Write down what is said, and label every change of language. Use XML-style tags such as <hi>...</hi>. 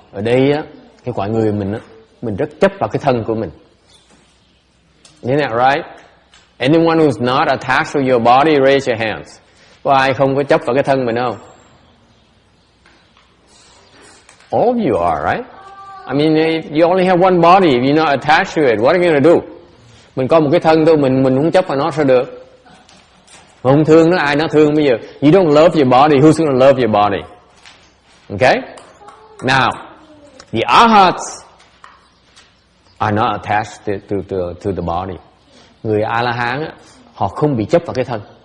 <vi>Ở đây á, cái quả người mình á, mình rất chấp vào cái thân của mình.</vi> <en>Isn't that right? Anyone who's not attached to your body, raise your hands.</en> <vi>Có ai không có chấp vào cái thân mình không?</vi> <en>All of you are, right? I mean, you only have one body. If you're not attached to it, what are you going to do?</en> <vi>Mình có một cái thân thôi, mình không chấp vào nó sao được? Không thương nó, ai nó thương bây giờ?</vi> <en>You don't love your body, who's going to love your body? Okay? Now, the arhats are not attached to the body.</en> <vi>Người A-la-hán á, họ không bị chấp vào cái thân.</vi>